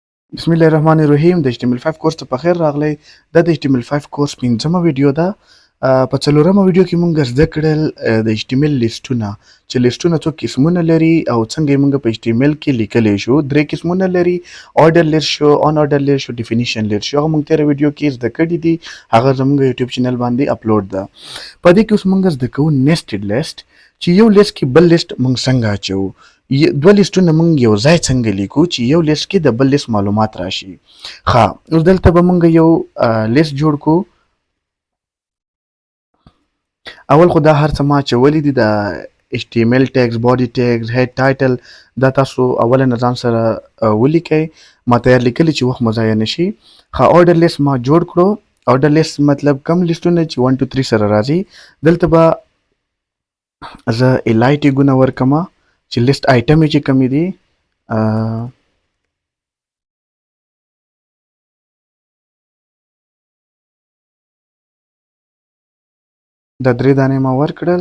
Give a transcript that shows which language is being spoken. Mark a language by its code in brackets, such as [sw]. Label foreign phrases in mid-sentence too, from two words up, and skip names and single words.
[ar] بسم الله الرحمن الرحیم. [ps] د HTML5 کورس ته په خیر راغلی. دا د HTML5 کورس 5مه ویډیو ده. په 4مه ویډیو کې مونږ زده کړل د HTML لیسټونه چې لیسټونه څو قسمونه لري او څنګه یې مونږ په HTML کې لیکلی شو. 3 قسمونه لري: [en] order list شو، on order list شو، definition list شو. [ps] هغه مونږ تېره ویډیو کې زده کړي دي. هغه زموږ [en] YouTube channel [ps] باندې اپلوډ ده. په دې کې اوس مونږ زده کوو [en] nested list [ps] چې یو لیست کې بل لیست مونږ څنګه اچوو. دوه لیستونه مونږ یو ځای څنګه لیکو چې یو لیست کې د بل لیست معلومات راشي. اوس دلته به مونږ یو لیست جوړ کو. اول خو دا هر څه ما اچولي دي، د [en] HTML tags, body tags, head title. [ps] دا تاسو اوله نه ځان سره ولیکئ. ما تیار لیکلي چې وخت مو ضایع نشي. [en] order list [ps] ما جوړ کړو. [en] order list [ps] مطلب کم لیستونه چې 1 2 3 سره راځي. دلته به زه الای ټیګونه ورکمه چې [en] list item [ps] چې کمی دي. دا 3 دانې ما ورکړل.